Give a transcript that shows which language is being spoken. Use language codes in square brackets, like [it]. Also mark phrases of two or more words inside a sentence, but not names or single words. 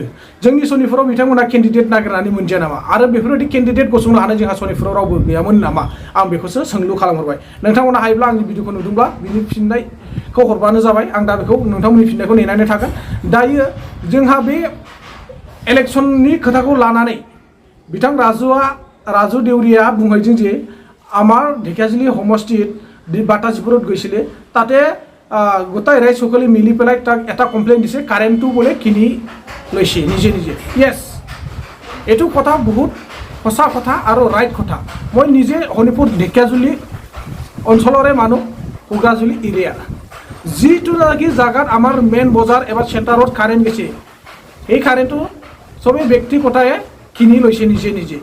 [brx] जोंनि सनितपुराव बिथांमोना केन्डिडेट नागिरनानै मोनदिया नामा? आरो बेफोरबायदि केन्डिडेट गसंनो हानाय जोंहा सनितपुराव रावबो गैयामोन नामा? आं बेखौसो सोंलु खालामहरबाय। नोंथांमोना हायोब्ला आंनि भिडिअखौ नुदोंब्ला बिनि फिननायखौ हरबानो जाबाय। आं दा बेखौ नोंथांमोननि फिननायखौ नेनानै थागोन। दायो जोंहा बे इलेक्शननि खोथाखौ लानानै बिथां राजु देउरिया बुंहैदों जे [as] আমাৰ ঢেকীয়াজুলি সমষ্টিত বাটাজীপুৰত গৈছিলে তাতে গোটাই ৰাইজ সকলে মিলি পেলাই তাক এটা কমপ্লেইন দিছে কাৰেণ্টটো বোলে কিনি লৈছে নিজে নিজে। ইয়েছ, এইটো কথা বহুত সঁচা কথা আৰু ৰাইট কথা। মই নিজে শোণিতপুৰ ঢেকীয়াজুলি অঞ্চলৰে মানুহ, কোকৰাজুলি এৰিয়া, যিটো নেকি জাগাত আমাৰ মেইন বজাৰ এবাৰ চেণ্টাৰত কাৰেণ্ট গৈছে সেই কাৰেণ্টটো চবেই ব্যক্তিগতাই কিনি লৈছে নিজে নিজে।